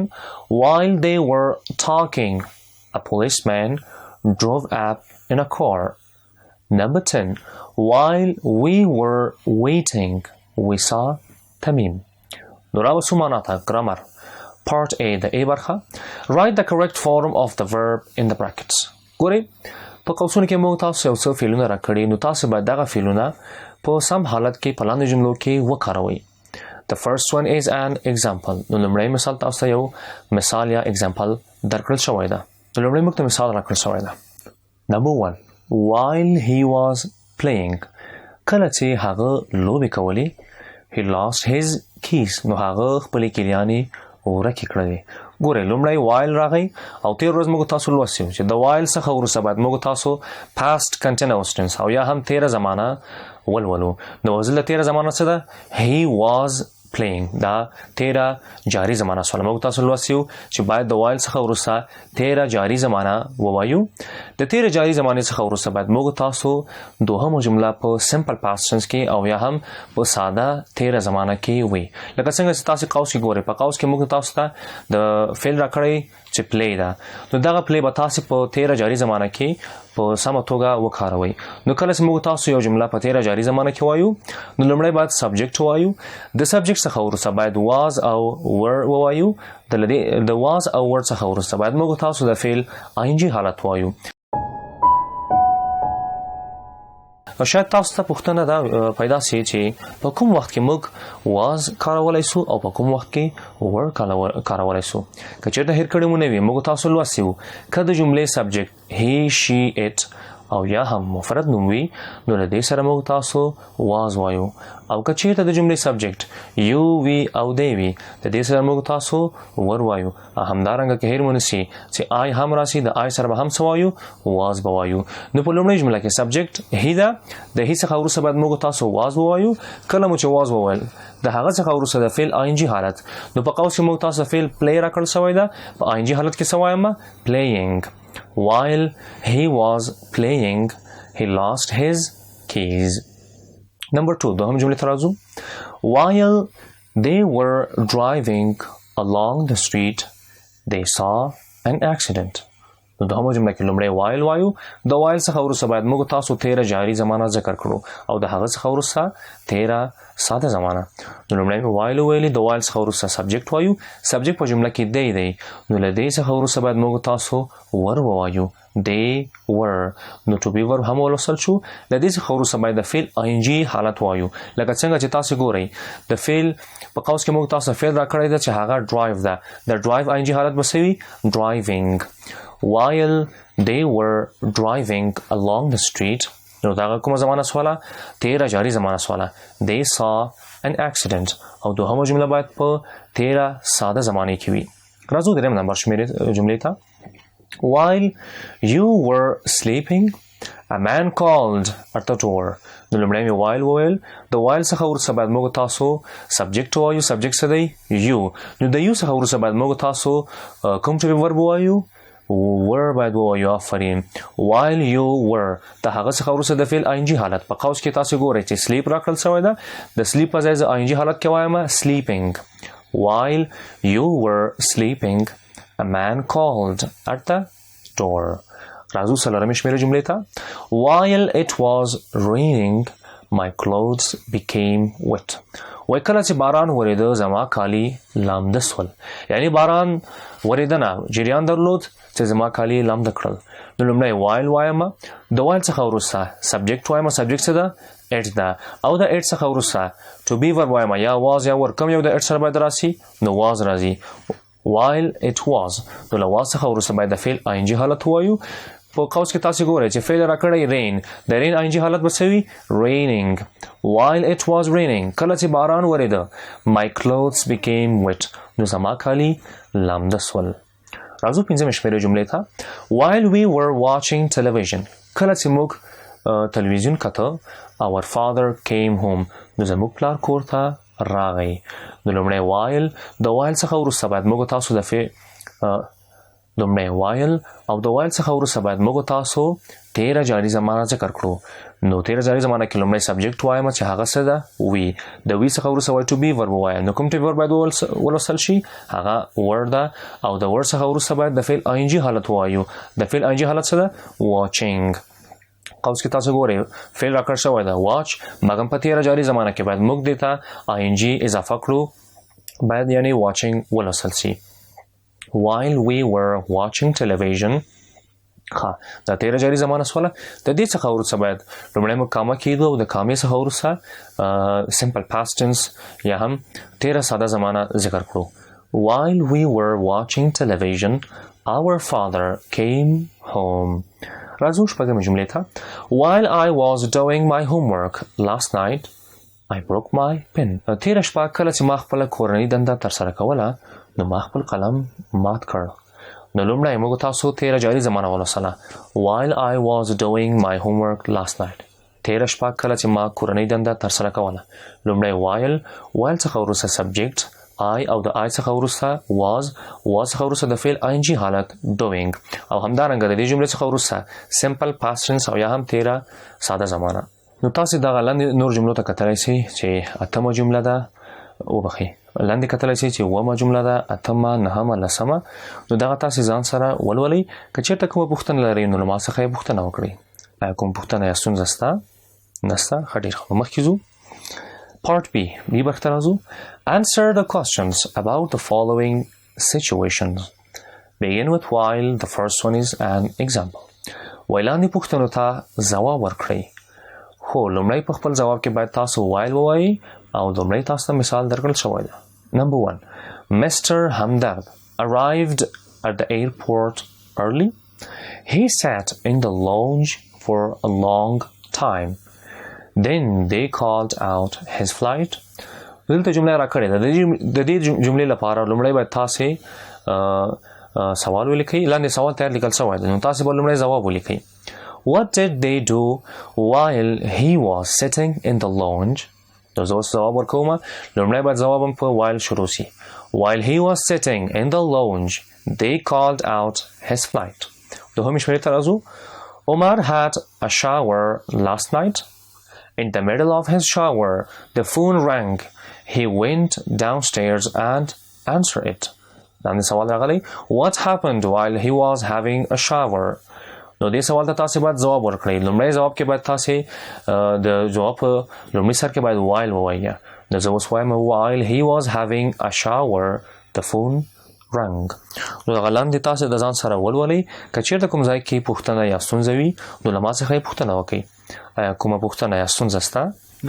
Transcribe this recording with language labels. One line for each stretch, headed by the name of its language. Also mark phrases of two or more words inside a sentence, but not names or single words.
English: While they were talking, a policeman drove up in a car. Number 10. While we were waiting, we saw Tamim. نراو سماناتا grammar. Part A the A برخه. Write the correct form of the verb in the brackets.
Pashto: ګورئ په قوسونو کې موږ تاسو یو څه فعلونه راکړي نو تاسو باید دغه فعلونه په سم حالت کې په لاندې جملو کې وکاروئ.
English: The first one is an example.
Pashto: نو لومړی مثال تاسو ته یو مثال یا example درکړل شوی ده. نو لومړی موږ ته مثال راکړل شوی ده.
English: Number 1. While he was playing.
Pashto: کله چې هغه لوبې کولې
English: he lost his keys.
Pashto: نو هغه خپلې کیلیانې ورکې کړلې. ګورئ لومړی while راغی او تیر ورځ موږ تاسو لوستي چې د while څخه وروسته باید موږ تاسو
English: past continuous tense
Pashto: او یا هم تیره زمانه ولولو. نو زله تیره زمانه څه ده؟
English: he was playing.
Pashto: دا تیره جاری زمانه سواله موږ تاسو لوستیو چې باید د while څخه وروسته تیره جاری زمانه ووایو. د تیره جاری زمانه څخه وروسته باید موږ تاسو دوهمه جمله په
English: simple past tense
Pashto: کې او یا هم په ساده تیره زمانه کې وي. لکه څنګه چې تاسو قوس کې ګورئ په قوس کې موږ تاسو ته د فعل راکړی چې play ده. نو دغه play به تاسو په تیره جاری زمانه کې په سمه توګه وکاروئ. نو کله چې موږ تاسو یو جمله په تیره جاری زمانه کې وایو نو لومړی باید subject وایو. د subject څخه وروسته باید was او were وایو. د was او were څخه وروسته باید موږ تاسو د فعل ing حالت وایو. شاید تاسو ته پوښتنه دا پیدا شي چې په کوم وخت کې موږ was کارولای شو او په کوم وخت کې were کارولای شو. که چېرته هېر کړی مو نه وي موږ تاسو لوستي وو که د جملې subject
English: he she it
Pashto: او یا هم مفرد نوم وي نو له دې سره موږ تاسو was وایو. او که چېرته د جملې subject
English: you we
Pashto: او they وي د دې سره موږ تاسو were وایو. همدارنګه که هېر مو نه شي چې I هم راشي د I سره به هم څه وایو was به وایو. نو په لومړۍ جمله کې subject he ده د he څخه وروسته باید موږ تاسو was ووایو. کله مو چې was وویل د هغه څخه وروسته د فعل ing حالت نو په قوس کې موږ تاسو فعل play راکړل شوی ده په ing حالت کې څه وایم playing.
English: While he was playing, he lost his keys. Number 2,
Pashto: دوهم جمله ترازو.
English: While they were driving along the street, they saw an accident.
Pashto: نو دوهمه جمله کې لومړی while وایو. د while څخه وروسته باید موږ تاسو تیره جاری زمانه ذکر کړو او د هغه څخه وروسته تیره ساده زمانه. نو لومړی while ویلې د while څخه وروسته subject وایو. subject په جمله کې they دی نو له دې څخه وروسته باید موږ تاسو were ووایو.
English: they were. نو to be verb
Pashto: هم ولوستل شو. له دې څخه وروسته باید د فعل ing حالت وایو. لکه څنګه چې تاسو ګورئ د فعل په قوس کې موږ تاسو فعل راکړی دی چې هغه drive ده. د drive ing حالت به څه وي driving.
English: While they were driving along the street
Pashto: نو دا کومه زمانه سواله تیره جاری زمانه سواله
English: they saw an accident
Pashto: او دوهمه جمله باید په تیره ساده زمانه کې وي. راځو دریم نمبر شمیرې جملې ته.
English: While you were sleeping a man called at the door.
Pashto: نو لومړی مې while وویل د while څخه وروسته باید موږ تاسو subject وایو. subject څه دی you. نو د you څخه وروسته باید موږ تاسو کوم
English: to be verb
Pashto: وایو were باید ووایو. آفرین.
English: while you were
Pashto: د هغه څخه وروسته د فعل ing حالت په قوس کې تاسو ګورئ چې sleep راکړل شوی ده د sleep په ځای د ing حالت کې وایم sleeping.
English: while you were sleeping a man called at the door.
Pashto: راځو څلورمې شمیرې جملې ته.
English: while it was raining my clothes became wet.
Pashto: وای کله چې باران ورېده زما کالي لامده سول. یعنی باران ورېده نه جریان درلود چې زما کالي لامده کړل. نو لومړی while وایم د while څخه وروسته subject وایم. subject څه ده it ده او د it څخه وروسته
English: to be verb
Pashto: وایم یا was یا were. کوم یو د it سره باید راشي نو was راځي.
English: while it was
Pashto: نو له was څخه وروسته باید د فعل ing حالت وایو. په قوس کې تاسو ګورئ چې فعل راکړی rain د rain ing حالت به څه وي raining.
English: while it was raining
Pashto: کله چې باران ورېده
English: my clothes became wet
Pashto: نو زما کالي لامده سول. راځو پنځمې شمیرې جملې ته.
English: while we were watching television
Pashto: کله چې موږ تلویزیون کته
English: our father came home
Pashto: نو زموږ پلار کور ته راغی. نو لومړی while د while څخه وروسته باید موږ تاسو د لومړی while او د while څخه وروسته باید موږ تاسو تیره جاری زمانه ذکر کړو. نو تیره جاری زمانه کې لومړی subject وایم چې هغه څه ده we. د we څخه وروسته باید
English: to be verb
Pashto: وایم. نو کوم
English: to be verb
Pashto: باید ولوستل شي هغه were ده او د were څخه وروسته باید د فعل ing حالت وایو. د فعل ing حالت څه ده watching. قوس کې تاسو ګورئ فعل راکړ شوی ده watch مګم په تیره جاري زمانه کې باید موږ دې ته ing اضافه کړو باید یعنی watching ولوستل شي
English: while we were watching television
Pashto: دا تیره جاري زمانه سواله د دې څخه وروسته باید لومړی موږ کامه کېږدو او د کامې څخه وروسته
English: simple past tense
Pashto: یا هم تیره ساده زمانه ذکر کړو
English: while we were watching television our father came home
Pashto: راځو شپږمې جملې ته
English: while I was doing my homework last night I broke my pen
Pashto: تیره شپه کله چې ما خپله کورنۍ دنده ترسره کوله نو ما خپل قلم مات کړ نو لومړی موږ تاسو تیره جاري زمانه ولوستله
English: while I was doing my homework last night
Pashto: تیره شپه کله چې ما کورنۍ دنده ترسره کوله لومړی while څخه وروسته subject I او د I څخه وروسته was څخه وروسته د فعل ing حالت doing او همدارنګه د دې جملې څخه وروسته
English: simple past tense
Pashto: او یا هم تیره ساده زمانه نو تاسو دغه لاندې نور جملو ته کتلی شئ چې اتمه جمله ده وبخئ لاندې کتلی شئ چې اومه جمله ده اتمه نهمه لسمه نو دغه تاسې ځان سره ولولئ که چېرته کومه پوښتنه لرئ نو له ما څخه یې پوښتنه وکړئ ایا کوم پوښتنه یا ستونزه شته نشته ښه ډېر ښه مخکې ځو
English: Part B
Pashto: دې برخې ته راځو
English: Answer the questions about the following situations Begin with while the first one is an example
Pashto: وایي لاندې پوښتنو ته ځواب ورکړئ خو لومړی په خپل ځواب کې باید تاسو while ووایئ او لومړی تاسو ته مثال درکړل شوی ده
English: Number 1 Mr. Hamdard arrived at the airport early. He sat in the lounge for a long time. Then they called out his flight.
Pashto: دلته جمله راکړې ده د دې جملې لپاره لومړی باید تاسې سوال ولیکئ لاندې سوال تیار لیکل شوی ده نو تاسې به لومړی ځواب ولیکئ
English: What did they do while he was sitting in the lounge?
Pashto: نو زه اوس ځواب ورکوم لومړی باید ځواب هم په while شروع شي
English: While he was sitting in the lounge they called out his flight
Pashto: دوهمې شمېرې ته راځو
English: Omar had a shower last night. In the middle of his shower the phone rang. He went downstairs and answered it.
Pashto: لاندې سوال راغلی What happened while he was having a shower? نو دې سوال ته تاسې باید ځواب ورکړئ لومړی ځواب کې باید تاسې د جواب په لومړي سر کې باید while ووایئ نو زه اوس وایم
English: while he was having a shower the phone rang
Pashto: نو دغه لاندې تاسې د ځان سره ولولئ که چېرته کوم ځای کې پوښتنه یا ستونزه وي نو له ما څخه یې پوښتنه وکړئ ایا کومه پوښتنه یا ستونزه شته